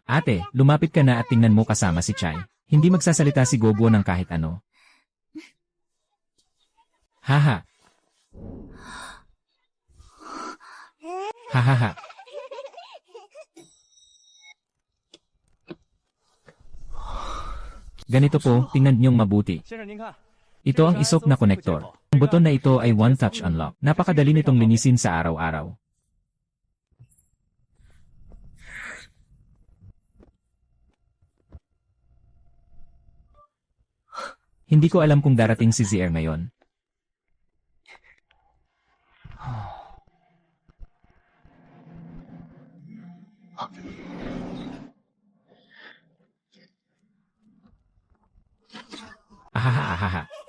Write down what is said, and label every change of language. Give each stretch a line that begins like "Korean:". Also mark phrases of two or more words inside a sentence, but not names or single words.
Filipino: Ate, lumapit ka na at tingnan mo kasama si Chai. Hindi magsasalita si Gogo ng kahit ano. Haha. Hahaha. Ganito po, tingnan niyong mabuti.
Chinese: 先生您看，
Filipino: Ito ang isok na konektor. Ang buton na ito ay
English: one-touch unlock.
Filipino: Napakadali nitong linisin sa araw-araw. Hindi ko alam kung darating si ZR ngayon. Ahaha ahaha.